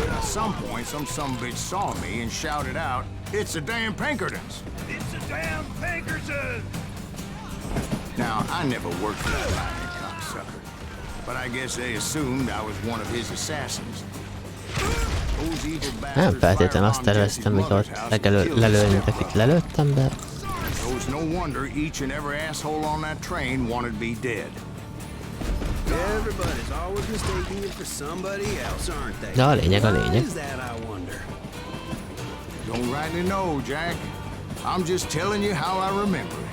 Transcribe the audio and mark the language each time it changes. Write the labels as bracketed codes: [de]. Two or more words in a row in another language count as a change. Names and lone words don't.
[en] At some point, some sumbitch saw me and shouted out, "It's the damn Pinkertons!" It's the damn Pinkertons! Now, I never worked for that lying cocksucker, but I guess they assumed I was one of his assassins. Those evil [hu] Nem [en] bastards [hu] feltétlenül [en] fired [hu] azt [en] on [hu] terveztem, [en] Jesse's [hu] hogy [en] mother's [hu] ott [en] house and killed [hu] lelőni, [en] his [hu] akit lelőttem, de... [en] It was no wonder each and every asshole on that train wanted me dead. Everybody's always mistaking you for somebody else, aren't they? [hu] De a lényeg a [en] Why [hu] lényeg. [en] is that, I wonder? Don't rightly know, Jack. I'm just telling you how I remember it.